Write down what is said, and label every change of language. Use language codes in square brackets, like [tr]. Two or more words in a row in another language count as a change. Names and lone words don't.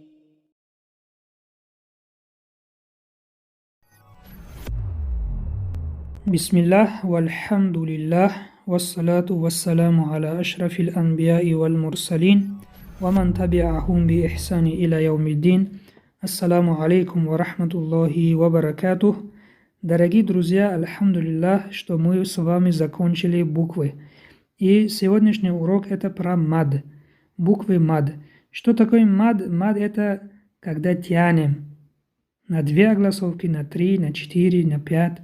[ar] بسم الله والحمد لله والصلاة والسلام على أشرف الأنبياء والمرسلين ومن تبعهم بإحسان إلى يوم الدين. السلام عليكم ورحمة الله وبركاته. [ru] Дорогие друзья, альхамдулиллах, что мы с вами закончили буквы. И сегодняшний урок это про мад. Буквы мад. Что такое мад? Мад это когда тянем на 2 огласовки, на 3, на 4, на 5.